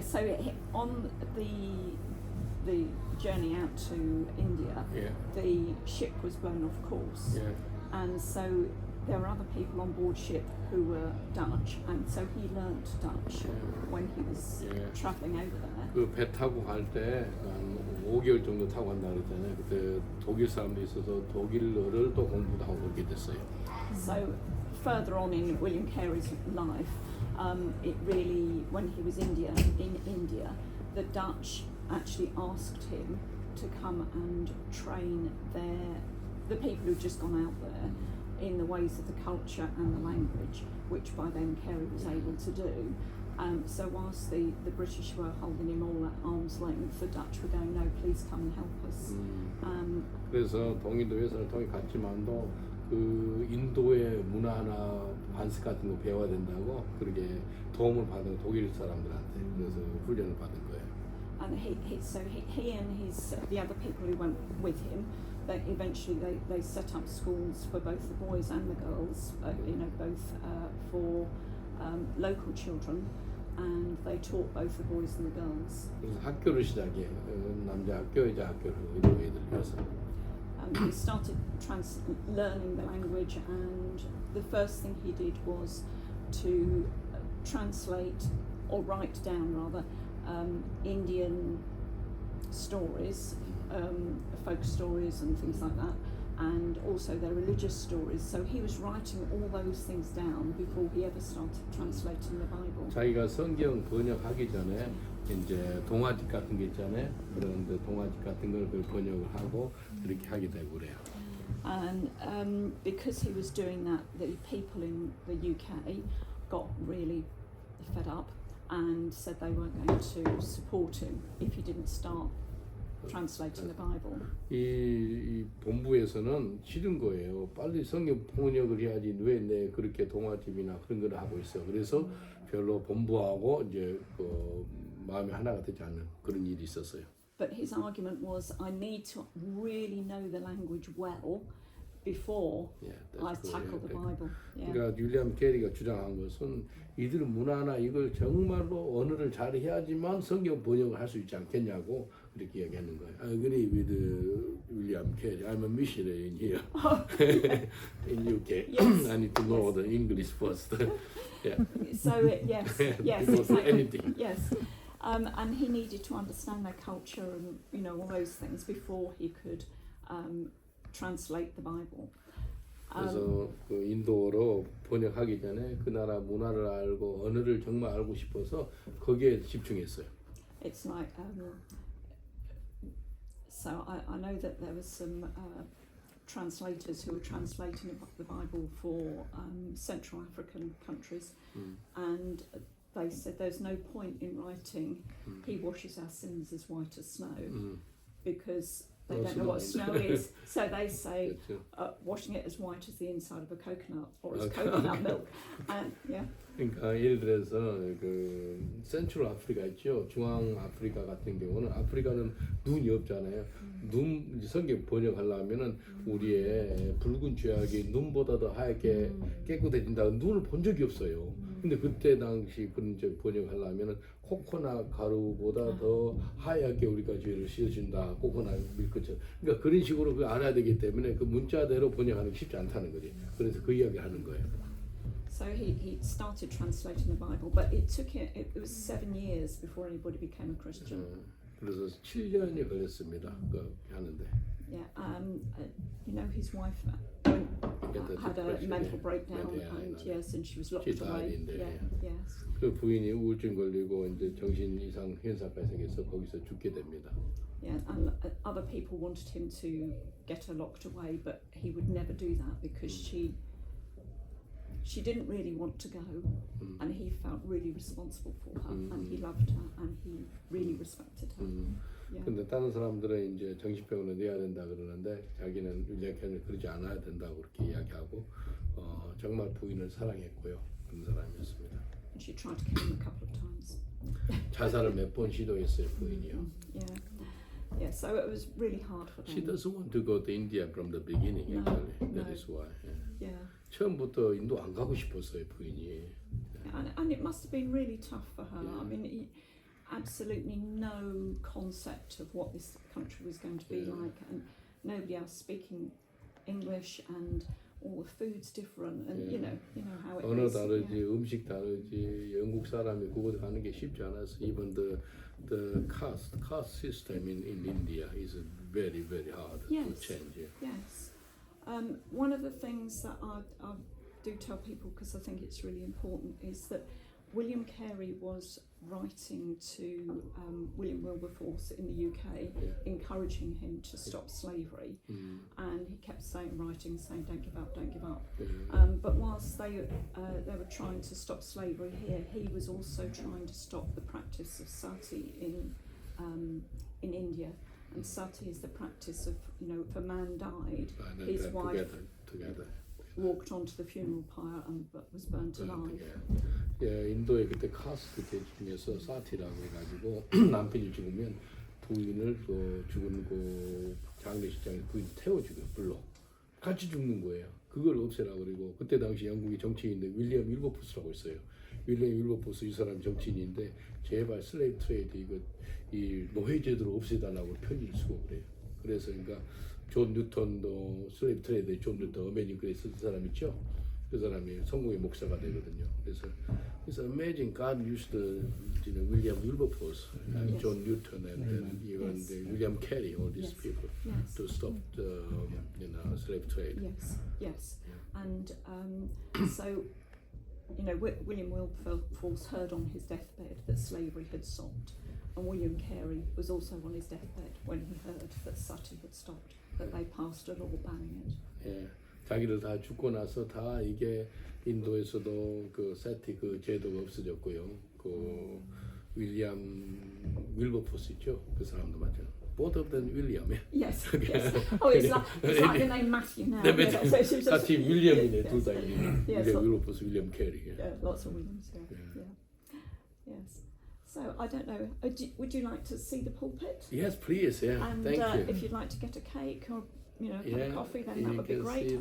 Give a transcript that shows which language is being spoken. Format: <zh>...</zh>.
<en>So on the journey out to India, the ship was blown off course, and so there were other people on board ship who were Dutch, and so he learnt Dutch when he was travelling over there.</en> <ko>그 배 타고 갈 때 5개월 정도 타고 간다 그랬잖아요. 그때 독일 사람도 있어서 독일어를 또 공부도 하고 그렇게 됐어요.</ko> <en>So further on in William Carey's life, it really, when he was in India, the Dutch actually asked him to come and train the people who'd just gone out there in the ways of the culture and the language, which by then Carey was able to do. So whilst the British were holding him all at arm's length, the Dutch were going, no, please come and help us.</en> <ko>그래서 동인도 회사를 통해 갔지만도 그 인도의 문화나 관습 같은 거 배워야 된다고 그렇게 도움을 받은 독일 사람들한테 그래서 훈련을 받은 거예요.</ko> <en>And he and the other people who went with him, eventually they set up schools for both the boys and the girls, both for local children, and they taught both the boys and the girls.</en> <ko>그래서 학교를 시작해요. 남자 학교, 여자 학교를 의료 애들 위해서.</ko> <en>He started learning the language, and the first thing he did was to translate or write down rather Indian stories, folk stories and things like that, and also their religious stories. So he was writing all those things down before he ever started translating the Bible.</en> <ko>자기가 성경 번역하기 전에 이제 동화집 같은 게 있잖아요. 그런 동화집 같은 걸 번역을 하고 그렇게 하게 되고 그래요.</ko> <en>And because he was doing that, the people in the UK got really fed up and said they weren't going to support him if he didn't start translating the Bible.</en> <ko>이 본부에서는 싫은 거예요. 빨리 성경 번역을 해야지 왜 내 그렇게 동화집이나 그런 걸 하고 있어. 그래서 별로 본부하고 이제 그 마음이 하나가 되지 않는 그런 일이 있었어요.</ko> <en>But his argument was, I need to really know the language well before I tackle the Bible.</en> <ko>그러니까 윌리엄 캐리가 주장한 것은 이들 문화나 이걸 정말로 언어를 잘 해야지만 성경 번역을 할 수 있지 않겠냐고 그렇게 이야기하는 거예요.</ko> <en>I agree with William Carey. I'm a missionary in here, in UK. Yes. I need to know the English first. Yeah. So yes, Before anything. Yes. And he needed to understand their culture and all those things before he could translate the Bible.</en> <ko>그래서 그 인도어로 번역하기 전에 그 나라 문화를 알고 언어를 정말 알고 싶어서 거기에 집중했어요.</ko> <en>It's like so I know that there was some translators who were translating the Bible for Central African countries, and they said there's no point in writing he washes our sins as white as snow because they don't know what snow is. So they say washing it as white as the inside of a coconut or as coconut milk. And</en> <ko>그러니까 예를 들어서 그 센트럴 아프리카 있죠. 중앙 아프리카 같은 경우는 아프리카는 눈이 없잖아요. 눈 성경 번역하려면은 우리의 붉은 죄악이 눈보다 더 하얗게 깨끗해진다. 눈을 본 적이 없어요. 근데 그때 당시 그런 번역하려면은 코코넛 가루보다 더 하얗게 우리가 죄를 씻어준다. 코코넛 밀크처럼. 그러니까 그런 식으로 그 알아야 되기 때문에 그 문자대로 번역하는 게 쉽지 않다는 거지. 그래서 그 이야기 하는 거예요.</ko> <en>So he started translating the Bible, but it was 7 years before anybody became a Christian.</en> <ko>그래서 7년이 걸렸습니다. 그 하는데.</ko> <en>Yeah, his wife had a mental breakdown, and yes, and she was locked away. Yes.</en> <ko>그 부인이 우울증 걸리고 이제 정신 이상 현상까지 생겨서 거기서 죽게 됩니다.</ko> <en>Yeah, and other people wanted him to get her locked away, but he would never do that because she didn't really want to go, and he felt really responsible for her, and he loved her, and he really respected her.</en> <ko>근데 다른 사람들은 이제 정신병원에 내야 된다 그러는데 자기는 윌리엄 그러지 않아야 된다고 그렇게 이야기하고 정말 부인을 사랑했고요. 그런 사람이었습니다.</ko> <en>And she tried to kill him a couple of times.</en> <ko>자살을 몇 번 시도했어요, 부인이요.</ko> <en>Yeah, so it was really hard for them. She doesn't want to go to India from the beginning, actually. That is why. Yeah.</en> <ko>처음부터 인도 안 가고 싶었어요, 부인이.</ko> <en>And it must have been really tough for her. I mean, absolutely no concept of what this country was going to be like, and nobody else speaking English, and all the food's different, and you know how it is.</en> <ko>언어 다르지, 음식 다르지, 영국 사람이 그곳에 가는 게 쉽지 않아서</ko> <en>even the the caste system in India is very, very hard Yes. to change. Yeah. Yes. One of the things that I do tell people, because I think it's really important, is that William Carey was writing to William Wilberforce in the UK, encouraging him to stop slavery, and he kept writing, saying, "Don't give up, don't give up." But whilst they were trying to stop slavery here, he was also trying to stop the practice of sati in India. And sati is the practice of, if a man died, his wife together. walked onto the funeral pyre and was burnt alive.</en> <ko>예, 인도에 그때 카스트 계 중에서 사티라고 해가지고 남편이 죽으면 부인을 죽은 그 장례식장에 부인 태워주고 불러 같이 죽는 거예요. 그걸 없애라고 그리고 그때 당시 영국의 정치인인데 윌리엄 윌버포스라고 있어요. 윌리엄 윌버포스 이 사람 정치인인데 제발 슬레이브 트레이드 이 노예 제도를 없애달라고 편지를 쓰고 그래요. 그래서 그러니까 존 뉴턴도 슬레이브 트레이드의 존 뉴턴 어메이징 그레이스 그 사람 있죠. 그 사람이 성공의 목사가 되거든요. 그래서</ko> <en>it's amazing God used William Wilberforce and John Newton and then even William Carey, all these people to stop the slave trade. Yes. And so, William Wilberforce heard on his deathbed that slavery had stopped, and William Carey was also on his deathbed when he heard that sati had stopped, that they passed a law banning it.</en> <ko>예, 자기들 다 죽고 나서 다 이게 인도에서도 그 사티 그 제도가 없어졌고요. 그 윌리엄 윌버포스 있죠, 그 사람도 맞죠.</ko> <en>Both of them William. Yes. Oh, it's like the name Matthew now.</en> <ko>같이 윌리엄이네 둘 다. 윌리엄 윌버포스, 윌리엄 캐리.</ko> <en>Yeah, lots of Williams. Yeah. Yes. So I don't know. Would you like to see the pulpit? Yes, please. Yeah. And thank you. If you'd like to get a cake or have a coffee, then that would be great.</en>